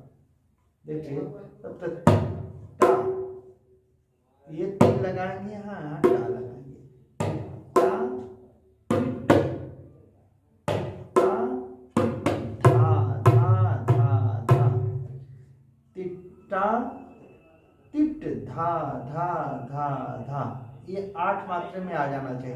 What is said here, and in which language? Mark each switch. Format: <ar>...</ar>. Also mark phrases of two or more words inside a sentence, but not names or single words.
<hi>देखिए तब तक टा, ये तीन लगाएंगे, यहाँ टा लगाएंगे, टा टा धा धा धा धा, तिट्टा तिट धा धा धा धा। ये 8 मात्रा में आ जाना चाहिए।</hi>